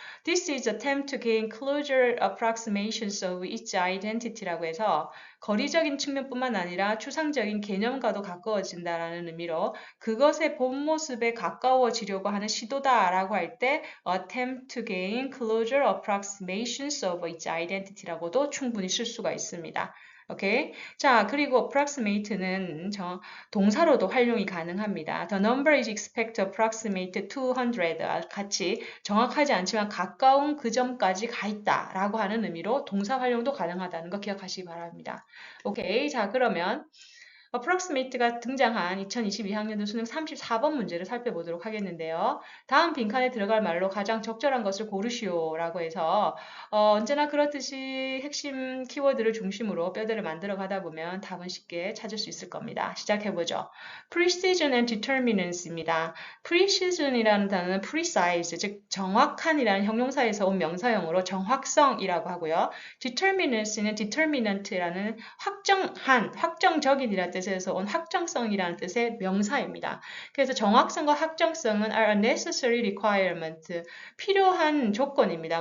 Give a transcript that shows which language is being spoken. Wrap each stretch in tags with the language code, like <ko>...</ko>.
<en>This is attempt to gain closer approximations of its identity</en> <ko>라고 해서 거리적인 측면뿐만 아니라 추상적인 개념과도 가까워진다라는 의미로 그것의 본 모습에 가까워지려고 하는 시도다라고 할 때</ko> <en>attempt to gain closer approximations of its identity</en> <ko>라고도 충분히 쓸 수가 있습니다. 오케이. 자, 그리고 approximate는 동사로도 활용이 가능합니다.</ko> <en>The number is expected to approximate 200.</en> <ko>같이 정확하지 않지만 가까운 그 점까지 가 있다 라고 하는 의미로 동사 활용도 가능하다는 거 기억하시기 바랍니다. 오케이. 자, 그러면 approximate가 등장한 2022학년도 수능 34번 문제를 살펴보도록 하겠는데요. 다음 빈칸에 들어갈 말로 가장 적절한 것을 고르시오 라고 해서 언제나 그렇듯이 핵심 키워드를 중심으로 뼈대를 만들어 가다 보면 답은 쉽게 찾을 수 있을 겁니다. 시작해보죠.</ko> <en>Precision and Determinance입니다.</en> <ko>Precision이라는 단어는 precise, 즉 정확한이라는 형용사에서 온 명사형으로 정확성이라고 하고요. Determinance는 determinant라는 확정한, 확정적인이라는 뜻에서 온 확정성이라는 뜻의 명사입니다. 그래서 정확성과 확정성은</ko> <en>are a necessary requirement,</en> <ko>필요한 조건입니다.</ko>